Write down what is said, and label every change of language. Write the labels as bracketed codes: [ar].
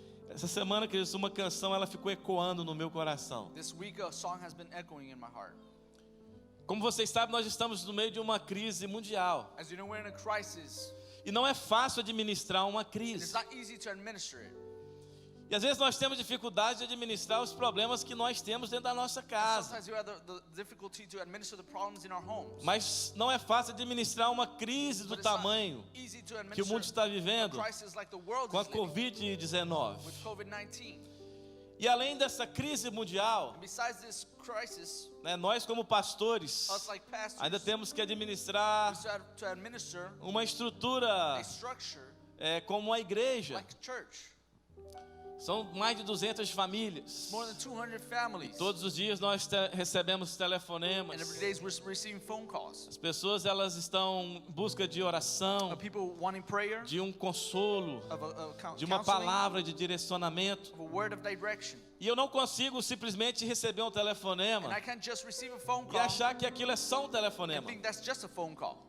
[pt] Essa semana, queridos, uma canção ela ficou ecoando no meu coração. [en] This week a song has been echoing in my heart. [pt] Como vocês sabem, nós estamos no meio de uma crise mundial. [en] As you know, we're in a crisis, [pt] E não é fácil administrar uma [en] and it's [pt] crise. [en] not easy to administer it. [pt] E às vezes nós temos dificuldade de administrar os problemas que nós temos dentro da nossa casa. [en] Sometimes you have the difficulty to administer the problems in our homes. [pt] Mas não é fácil administrar uma crise do [en] But it's not [pt] tamanho [en] easy to [pt] que o [en] administer [pt] mundo está [en] a [pt] vivendo [en] crisis like the world [pt] com a [en] is living [pt] Covid-19. [en] with COVID-19. [pt] E além dessa crise mundial, [en] And besides this crisis, [pt] né, nós como pastores [en] us like pastors, [pt] ainda temos que [en] we [pt] administrar [en] still have to administer [pt] uma estrutura [en] a structure [pt] como a igreja. [en] like a church. [pt] São mais de 200 famílias. [en] More than 200 families. [pt] Todos os dias nós recebemos [en] And every [pt] telefonemas. [en] day we're receiving phone calls [pt] As pessoas elas estão em busca de oração, [en] of people wanting prayer, [pt] de um consolo, [en] of [pt] de uma [en] counseling, [pt] palavra de direcionamento. [en] of a word of direction. [pt] E eu não consigo simplesmente receber um [en] And [pt] telefonema [en] I can't just receive a phone [pt] e [en] call [pt] achar que aquilo é só um [en] and [pt] telefonema. [en] think that's just a phone call.